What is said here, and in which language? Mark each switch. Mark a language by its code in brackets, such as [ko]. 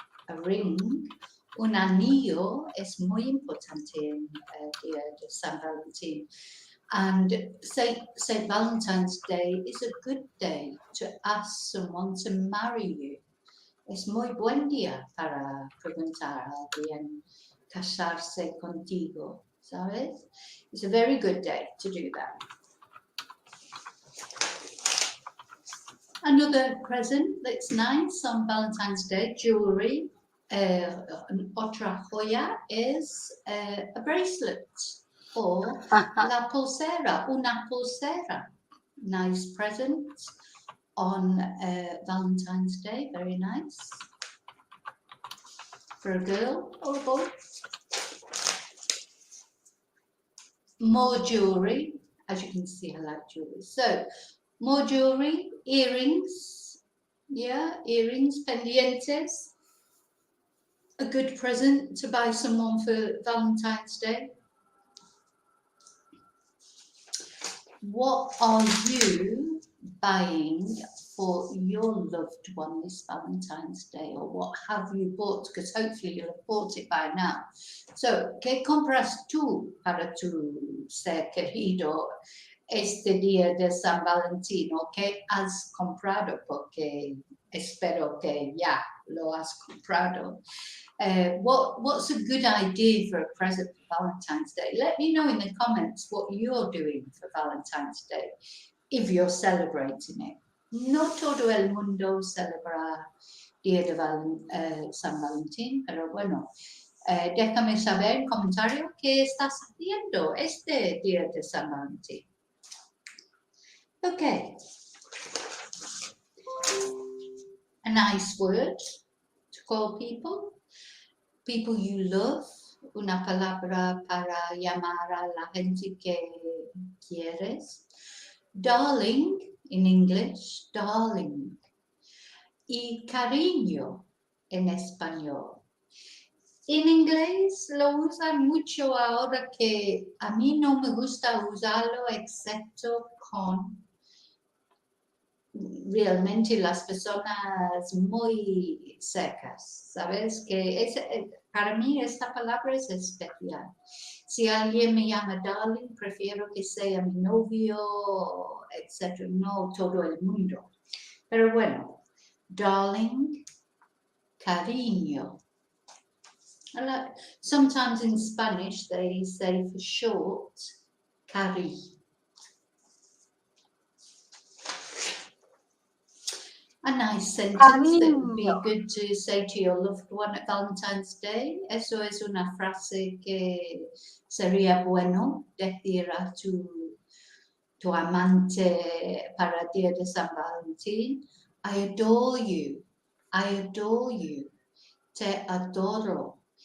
[en] a ring, [es] un anillo es muy importante en el día de San Valentín. [en] And St. Valentine's Day is a good day to ask someone to marry you. [es] Es muy buen día para preguntar a alguien casarse contigo, ¿sabes? [en] It's a very good day to do that. Another present that's nice on Valentine's Day, jewelry. [es] Otra joya [en] is a bracelet or [es] la pulsera, una pulsera. [en] Nice present on Valentine's Day, very nice. For a girl or a boy. More jewelry, as you can see, I like jewelry. So, more jewelry, earrings, yeah, earrings, pendientes. A good present to buy someone for Valentine's Day. What are you buying for your loved one this Valentine's Day, or what have you bought? Because hopefully you'll have bought it by now. [es] So, ¿qué compras tú para tu ser querido este día de San Valentín? ¿O qué has comprado? Porque espero que ya lo has comprado. [en] What's a good idea for a present for Valentine's Day? Let me know in the comments what you're doing for Valentine's Day, if you're celebrating it. [es] No todo el mundo celebra Día de San Valentín, pero bueno, déjame saber en comentario qué estás haciendo este Día de San Valentín. [en] Okay. A nice word to call people you love, [es] una palabra para llamar a la gente que quieres. [en] Darling, in English, darling. [es] Y cariño en español. En inglés lo usan mucho ahora, que a mí no me gusta usarlo excepto con realmente las personas muy secas, ¿sabes? Que para mí esta palabra es especial. Si alguien me llama darling, prefiero que sea mi novio, etc. No todo el mundo. Pero bueno, darling, cariño. [en] Sometimes in Spanish they say for short, cari. A nice sentence that would be good to say to your loved one at Valentine's Day. [es] Eso es una frase que sería bueno decir a tu amante para el día de San Valentín. [en] I adore you. I adore you. [es] Te adoro.